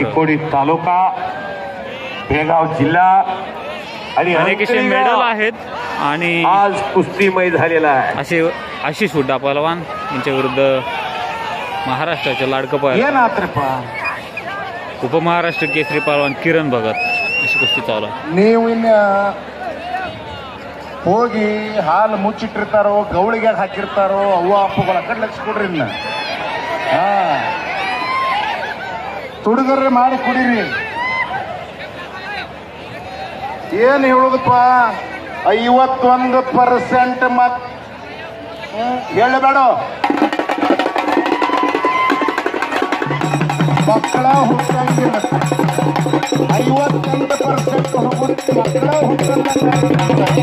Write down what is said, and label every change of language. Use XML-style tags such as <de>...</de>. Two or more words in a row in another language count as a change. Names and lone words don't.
<mr>चिकोडी तालुका बेळगाव जिल्हा आणि अनेक असे मेडल आहेत आणि आज कुस्तीमय झालेला आहे. असे आशिष हुड्डा पहलवान यांच्या विरुद्ध महाराष्ट्राचे लाडकं पहलवान उपमहाराष्ट्र केसरी पहलवान ಕಿರಣ್ ಭಗತ್ अशी कुस्ती चालू आहे.</mr> <kn>ನೀವು ಇನ್ನ ಹೋಗಿ ಹಾಲು ಮುಚ್ಚಿಟ್ಟಿರ್ತಾರೋ ಗೌಳಿಗೆ ಹಾಕಿರ್ತಾರೋ ಅವ್ವ ಅಪ್ಪಗಳ ಕಡೆ ಲಕ್ಷ ಕೊಡ್ರಿ ಇನ್ನ ತುಡುಗರ್ರೆ ಮಾಡಿ ಕುಡೀರಿ. ಏನ್ ಹೇಳುದಪ್ಪ 51% ಮತ್ ಹೇಳಬೇಡ ಮಕ್ಕಳ ಹುಟ್ಟಂಗಿಲ್ಲ 51% ಹೋಗುತ್ತೆ ಮಕ್ಕಳ ಹುಟ್ಟಂಗ.</kn>